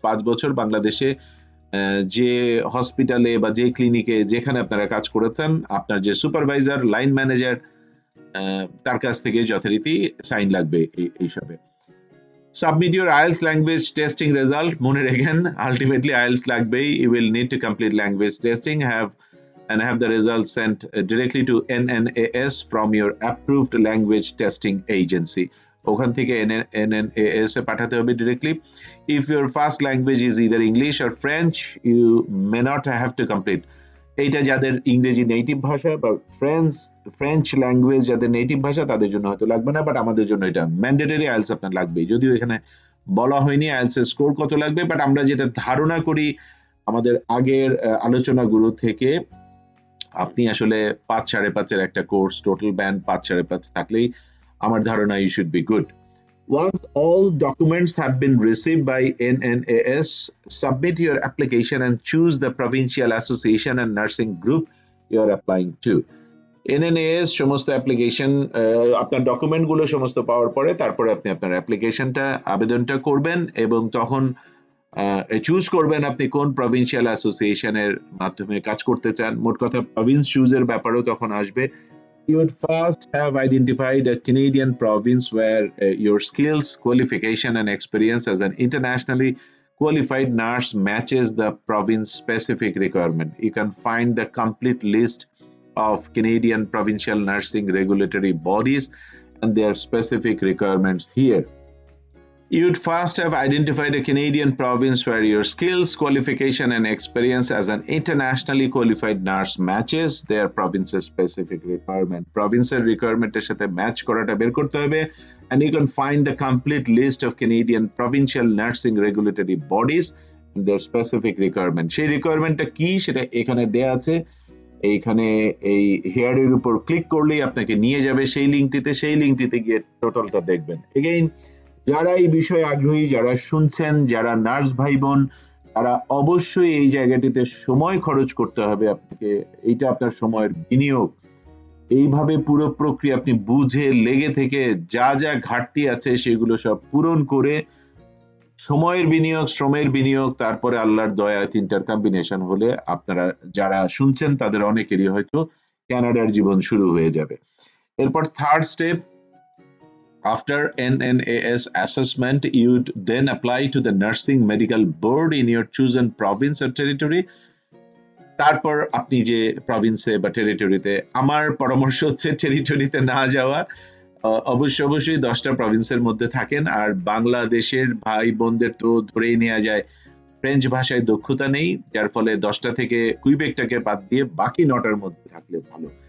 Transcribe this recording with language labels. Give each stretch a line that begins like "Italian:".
Bangla: 5 বছর বাংলাদেশে যে হসপিটালে বা যে ক্লিনিকে যেখানে আপনারা কাজ করেছেন, আপনার যে সুপারভাইজার, লাইন ম্যানেজার, তার কাছ থেকে যথারীতি সাইন লাগবে এইসবে।
English: Submit your IELTS language testing result.
Bangla: মনে রাখেন
English: ultimately IELTS লাগবেই। You will need to complete language testing have the results sent directly to NNAS from your approved language testing agency.
Bangla: ওখান থেকে NNAS এ পাঠাতে হবে directly.
English: If your first language is either English or French, you may not have to complete.
Bangla: এইটা যাদের ইংরেজি native ভাষা বা French language যাদের নেটিভ ভাষা তাদের জন্য হয়তো লাগবে না, বাট আমাদের জন্য এটা ম্যান্ডেটরি। আইএলটিএস আপনার লাগবে, যদিও এখানে বলা হয়নি আইএলটিএস এর স্কোর কত লাগবে, বাট আমরা যেটা ধারণা করি আমাদের আগের আলোচনাগুলো থেকে, আপনি আসলে 5-5.5 একটা কোর্স, টোটাল ব্যান্ড 5-5.5 থাকলেই আমার ধারণা
English: You should be good. Once all documents have been received by NNAS, submit your application and choose the provincial association and nursing group you are applying to.
Bangla: NNAS সমস্ত application, আপনার ডকুমেন্টগুলো সমস্ত পাওয়ার পরে তারপরে আপনি আপনার অ্যাপ্লিকেশনটা আবেদনটা করবেন এবং তখন চুজ করবেন আপনি কোন প্রভিন্সিয়াল অ্যাসোসিয়েশনের মাধ্যমে কাজ করতে চান। মোট কথা প্রভিন্স চুজের ব্যাপারেও তখন আসবে।
English: You would first have identified a Canadian province where your skills, qualification, and experience as an internationally qualified nurse matches the province-specific requirement. You can find the complete list of Canadian provincial nursing regulatory bodies and their specific requirements here. You'd first have identified a Canadian province where your skills, qualification, and experience as an internationally qualified nurse matches their province's specific requirement. Province's requirement
Bangla: এর সাথে match করাটা বের করতে হবে,
English: and you can find the complete list of Canadian provincial nursing regulatory bodies and their specific requirement.
Bangla: সেই রিকোয়ারমেন্টটা কি সেটা এখানে দেয়া আছে। এইখানে এই হেয়ারের উপর ক্লিক করলেই আপনাকে নিয়ে যাবে সেই লিঙ্কটিতে গিয়ে টোটালটা দেখবেন। এগেইন যারা এই বিষয়ে আগ্রহী, যারা শুনছেন, যারা নার্স ভাই বোন, তারা অবশ্যই এই জায়গাটিতে সময় খরচ করতে হবে আপনাকে। এইটা আপনার সময়ের বিনিয়োগ। এইভাবে পুরো প্রক্রিয়া আপনি বুঝে লেগে থেকে যা যা ঘাটতি আছে সেগুলো সব পূরণ করে সময়ের বিনিয়োগ, শ্রমের বিনিয়োগ, তারপরে আল্লাহর দয়া, তিনটার কম্বিনেশন হলে আপনারা যারা শুনছেন তাদের অনেকেরই হয়তো কানাডার জীবন শুরু হয়ে যাবে।
English: এরপর third step, after NNAS assessment, you'd then apply to the Nursing Medical Board in your chosen province or territory.
Bangla: তারপর আপনি যে প্রভিন্সে বা টেরিটরিতে, আমার পরামর্শ হচ্ছে টেরিটরিতে না যাওয়া, অবশ্যই 10টা প্রভিন্সের মধ্যে থাকেন। আর বাংলাদেশের ভাই বোনদের তো ধরেই নেওয়া যায় ফ্রেঞ্চ ভাষায় দক্ষতা নেই, যার ফলে 10টা থেকে কুইবেকটাকে বাদ দিয়ে বাকি 9টার মধ্যে থাকলে ভালো।